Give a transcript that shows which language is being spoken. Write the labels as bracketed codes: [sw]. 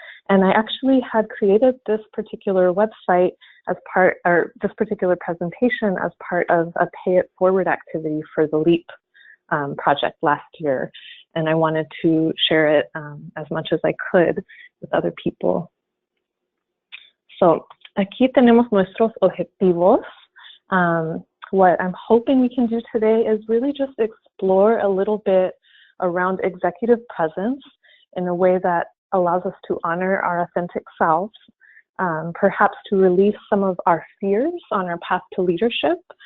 [en] And I actually had created this particular website as part, or this particular presentation as part of a Pay It Forward activity for the LEAP project last year. And I wanted to share it as much as I could with other people. [es] So aquí tenemos nuestros objetivos. [en] What I'm hoping we can do today is really just explore a little bit around executive presence in a way that allows us to honor our authentic selves, perhaps to release some of our fears on our path to leadership,